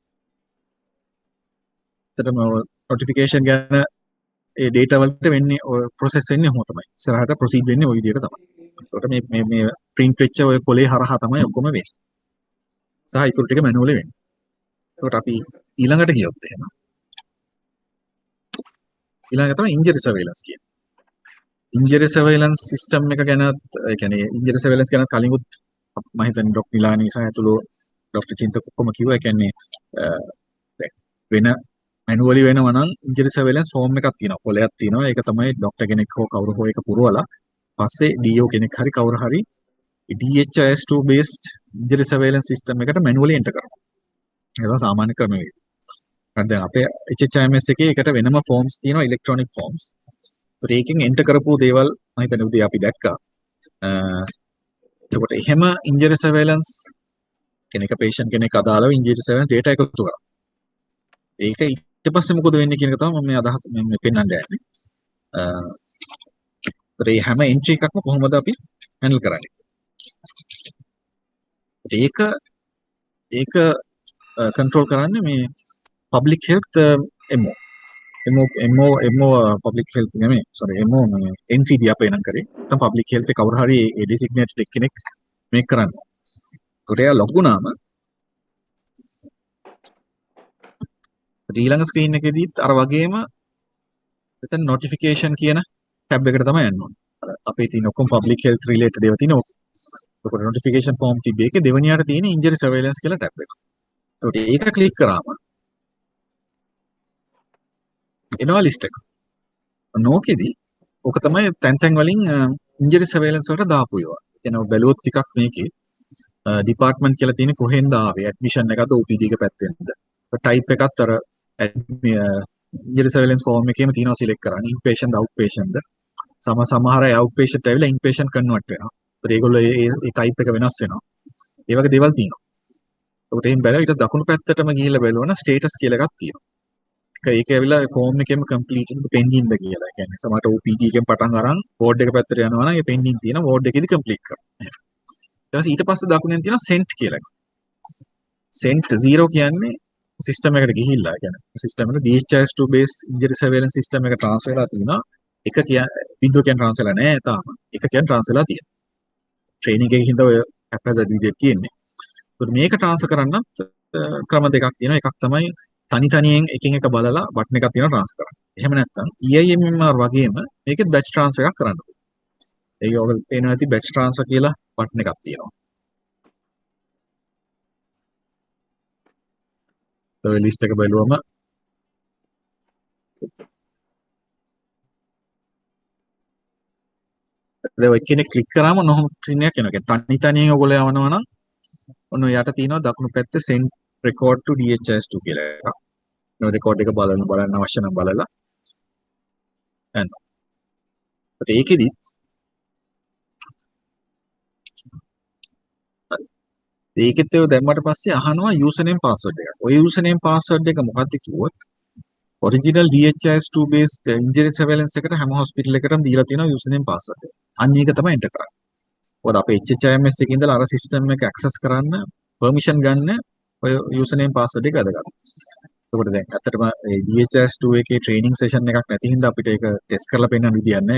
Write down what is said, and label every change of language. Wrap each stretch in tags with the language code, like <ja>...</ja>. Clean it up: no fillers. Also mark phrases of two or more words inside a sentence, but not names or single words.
<si>එතනම notification ගැන ඒ data වලට වෙන්නේ ඔය process වෙන්නේ ඔහොම තමයි. ඉස්සරහට proceed වෙන්නේ ওই විදිහට තමයි. ඒකට මේ print වෙච්ච ඔය කොලේ හරහා තමයි ඔක්කොම වෙන්නේ. සහ ඊටු ටික manually වෙන්නේ. ඒකට අපි ඊළඟට ගියොත් එහෙම ඊළඟ තමයි</si> <en>injury surveillance</en> <si>කියන්නේ.</si> <en>injury surveillance system</en> <si>එක ගැනත් ඒ කියන්නේ</si> <en>injury surveillance</en> <si>ගැනත් කලින්ුත් මම හිතන්නේ ඩොක්ටර් නිලානි සහ ඇතුළු ඩොක්ටර් චින්තක ඔක්කොම කිව්වා. ඒ කියන්නේ දැන් වෙන මැනුවලි වෙනවා නම්</si> <en>injury surveillance form</en> <si>එකක් තියෙනවා. කොලයක් තියෙනවා. ඒක තමයි ඩොක්ටර් කෙනෙක් හෝ කවුරු හෝ ඒක පුරවලා පස්සේ DO කෙනෙක් හරි කවුරු හරි</si> <en>DHIS2 based injury surveillance system</en> <si>එකට</si> <en>manually enter</en> <si>කරනවා. ඒක තමයි සාමාන්‍ය ක්‍රමවේදය. දැන් අපේ HHIMS එකේ එකට වෙනම forms තියෙනවා</si> <en>electronic forms.</en> <si>ඒත් ඒකෙන් enter කරපු දේවල් මම හිතන්නේ උදේ අපි දැක්කා. එතකොට එහෙම</si> <en>injury surveillance</en> <si>කෙනෙක් patient කෙනෙක් අදාළව</si> <en>injury surveillance data</en> <si>එකතු කරා. ඒක ඊට පස්සේ මොකද වෙන්නේ කියන එක තමයි මම මේ අදහස මේ පෙන්වන්න යන්නේ. ඒ හැම entry එකක්ම කොහොමද අපි handle කරන්නේ? ඒක control කරන්නේ මේ</si> <en>public health MO public health</en> <si>නෙමෙයි</si> <en>sorry MO NCD</en> <si>අපේ නම් කරේ. නැත්නම්</si> <en>public health</en> <si>එක කවුරු හරි ඒ designated කෙනෙක් මේක කරන්නේ. ඒකට එයා ලොග් වුණාම ඊළඟ ස්ක්‍රීන් එකේදීත් අර වගේම එතන notification කියන ටැබ් එකට තමයි යන්න ඕනේ. අර අපේ තියෙන ඔක්කොම</si> <en>public health related</en> <si>ඒවා තියෙන ඕකේ. ඒකට</si> <en>notification form</en> <si>තිබ්බේ ඒකේ දෙවෙනියට තියෙන</si> <en>injury surveillance</en> <si>කියලා ටැබ් එක. ඒකට ඒක ක්ලික් කරාම එනවා list එක. නෝකෙදි ඕක තමයි තැන් තැන් වලින්</si> <en>injury surveillance</en> <si>වලට දාපු ඒවා. කියනවා බැලුවොත් ටිකක් මේකේ department කියලා තියෙන කොහෙන්ද ආවේ admission එකද OPD එක පැත්තෙන්ද. type එකත් අර</si> <en>injury surveillance form</en> <si>එකේම තියෙනවා select කරන්න</si> <en>inpatient outpatient</en> <si>ද. සමහර අය outpatient ඇවිල්ලා</si> <en>inpatient convert</en> <si>වෙනවා. ඒත් ඒගොල්ලෝ ඒ type එක වෙනස් වෙනවා. ඒ වගේ දේවල් තියෙනවා. ඒකට එහෙන් බැලුවා ඊට දකුණු පැත්තටම ගිහිල්ලා බලනවා status කියලා එකක් තියෙනවා. ඒක ඇවිල්ලා ෆෝම් එකේම completed ද pending ද කියලා. ඒ කියන්නේ සමහරට OPD එකෙන් පටන් අරන් ward එක පැත්තට යනවා නම් ඒ pending තියෙන ward එකේදී complete කරනවා. ඊට පස්සේ දකුණෙන් තියෙනවා sent කියලා එකක්. sent 0 කියන්නේ සිස්ටම් එකට ගිහිල්ලා කියන්නේ සිස්ටම් එක</si> <en>DHIS2 base injury surveillance system</en> <si>එක transfer වෙලා තිනවා. එක කියන්නේ බිඳුව කියන්නේ transfer වෙලා නැහැ තාම. එක කියන්නේ transfer වෙලා තියෙනවා. training එකකින් හින්දා ඔය haphazard විදිහට තියෙන්නේ. ඒත් මේක transfer කරන්නත් ක්‍රම දෙකක් තියෙනවා. එකක් තමයි තනි තනියෙන් එකින් එක බලලා බටන් එකක් තියෙනවා transfer කරන්න. එහෙම නැත්නම් EIMMR වගේම මේකෙත්</si> <en>batch transfer</en> <si>එකක් කරන්න පුළුවන්. ඒක ඔයගොල්ලෝ පේනවා ඇති</si> <en>batch transfer</en> <si>කියලා බටන් එකක් තියෙනවා. ඔය ලිස්ට් එක බලුවම දැන් ඔය කෙනෙක් ක්ලික් කරාම නොහොම ස්ක්‍රීන් එකක් එනවා. තනි තනියෙන් ඔයගොල්ලෝ යවනවා නම් ඔන්න යට තියෙනවා දකුණු පැත්තේ</si> <en>send record to DHIS2</en> <si>කියලා එකක්. ඔය රෙකෝඩ් එක බලන්න අවශ්‍ය නම් බලලා යන්න. ඒකෙදිත් ඒකෙත් ඒව දැම්මට පස්සේ අහනවා</si> <en>username password</en> <si>එකක්. ඔය</si> <en>username password</en> <si>එක මොකක්ද කිව්වොත්</si> <en>original DHIS2 based injury surveillance</en> <si>එකට හැම hospital එකකටම දීලා තියෙනවා</si> <en>username password</en> <si>එක. අන්න ඒක තමයි enter කරන්නේ. මොකද අපේ HHIMS එකේ ඉඳලා අර system එක access කරන්න permission ගන්න ඔය</si> <en>username password</en> <si>එක වැදගත්. එතකොට දැන් ඇත්තටම මේ DHIS2 එකේ</si> <en>training session</en> <si>එකක් නැති හින්දා අපිට ඒක test කරලා පෙන්නන්න විදියක් නැහැ.</si>